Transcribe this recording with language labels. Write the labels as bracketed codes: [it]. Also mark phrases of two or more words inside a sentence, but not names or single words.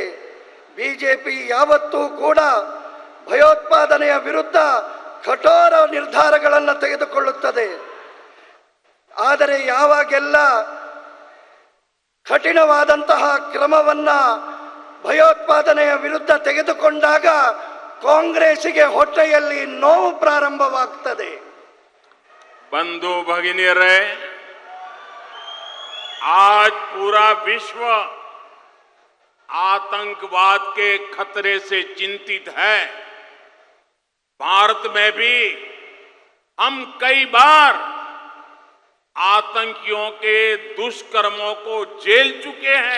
[kn] ಬಿಜೆಪಿ ಯಾವತ್ತೂ ಕೂಡ ಭಯೋತ್ಪಾದನೆಯ ವಿರುದ್ಧ ಕಠೋರ ನಿರ್ಧಾರಗಳನ್ನು ತೆಗೆದುಕೊಳ್ಳುತ್ತದೆ. ಆದರೆ ಯಾವಾಗೆಲ್ಲ ಕಠಿಣವಾದಂತಹ ಕ್ರಮವನ್ನ ಭಯೋತ್ಪಾದನೆಯ ವಿರುದ್ಧ ತೆಗೆದುಕೊಂಡಾಗ ಕಾಂಗ್ರೆಸ್ಸಿಗೆ ಹೊಟ್ಟೆಯಲ್ಲಿ ನೋವು ಪ್ರಾರಂಭವಾಗ್ತದೆ. ಬಂಧು ಭಗಿನಿಯರೇ, [hi] आज पूरा विश्व आतंकवाद के खतरे से चिंतित है. भारत में भी हम कई बार आतंकियों के दुष्कर्मों को झेल चुके हैं.